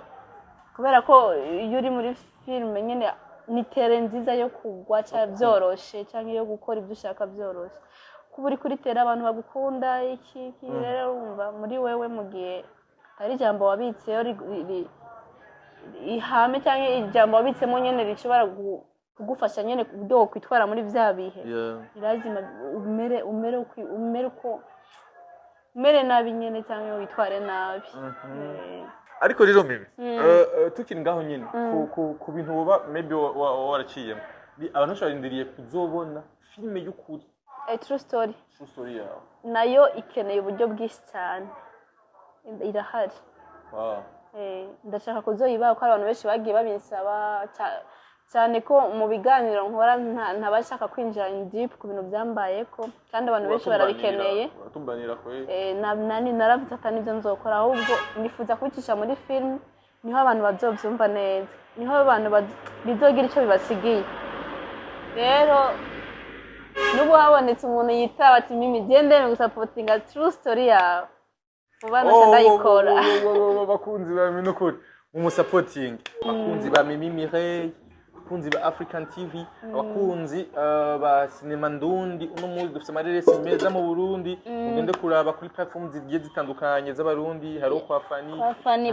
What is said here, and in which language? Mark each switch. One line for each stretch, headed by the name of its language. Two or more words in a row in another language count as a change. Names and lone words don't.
Rundi: kubera ko iyo uri muri filime nyine ni tere nziza yo kugwa cyangwa byoroshe cyangwa iyo gukora ibyo ushaka byoroshe kuba uri kuri tere abantu bagukunda iki rero wumva muri wewe mu gihe hari ijambo wabitseyo ihame cyangwa ijambo wabitsemo nyine rishobora kugufasha nyine ku buryo wokwitwara muri bya bihe irazima umere nabi nyine cyangwa witware nabi ariko rero mimi tukiri ngaho nyine ku bintu woba maybe waraciyemo abantu barindiriye kuzobona filime y'ukuri
English: true story
Rundi: yawe nayo ikeneye uburyo bwinshi cyane irahari ndashaka kuzoyibaho ko abantu benshi bagiye babinsaba cyane ko mu biganiro nkora ntabashaka kwinjira
English: in deep
Rundi: ku bintu byambayeko kandi abantu benshi barabikeneye naravuze ati nibyo nzokora ahubwo nifuza kubicisha muri film niho abantu bazobyumva neza niho abantu bizogira icyo bibasigiye rero n'ubu habonetse umuntu yitaba ati mimi gendere gusapotinga
English: true story
Rundi: yawe vuba ndayikora bakunzi ba mimi n'ukuri umusapotinga bakunzi ba Mimi Mireille abakunzi ba African TV abakunzi ba Cinema Ndundi uno munsi dufite amareresi meza mu Burundi ugende kuraba kuri platform zigiye zitandukanye z'abarundi hari kwa Fani